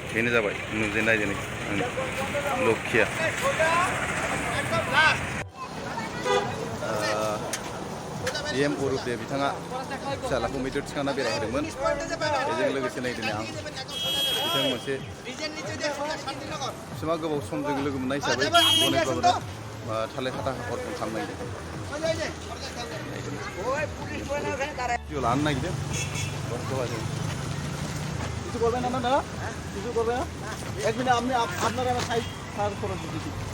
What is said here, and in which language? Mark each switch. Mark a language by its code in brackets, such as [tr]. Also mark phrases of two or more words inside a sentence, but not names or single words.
[brx] जाबाय नुजेननाय दिनै लक्षिया एम अरुपे बिथाङा फिसालाखौ मैदेर थिखांना बेरायहोदोंमोन बेजों लोगोसे नै दिनै आं बिथां मोनसे बिसिमा गोबाव समजों लोगो मोननाय हिसाबै गनेशबाबुनो थालिर हाथा हाखरजों थांनो नागिरदों भिडिअ लानो नागिरदों [bn] কিছু করবেন না দাদা কিছু করবে না এক মিনিট আপনি আপনারা সাইড পার করে দিচ্ছি